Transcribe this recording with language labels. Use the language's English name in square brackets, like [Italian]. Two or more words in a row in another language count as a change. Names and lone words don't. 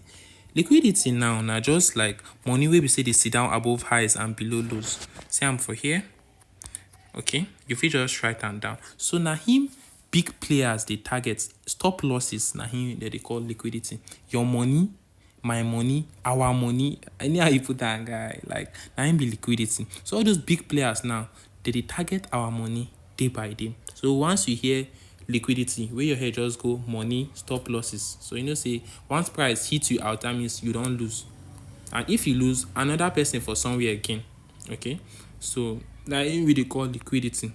[Nigerian Pidgin] Liquidity now na just like money wey be say dey sit down above highs and below lows. See am for here. Okay, you fit just write am down. So na him big players dey target. Stop losses na him they call liquidity. Your money, my money, our money, anyhow you put that guy, like na him be liquidity. So all those big players now, they target our money day by day. So once you hear liquidity, where your head just go money, stop losses. So say once price hits you out, that means you don't lose. And if you lose, another person for somewhere again. Okay, so na him we dey call liquidity.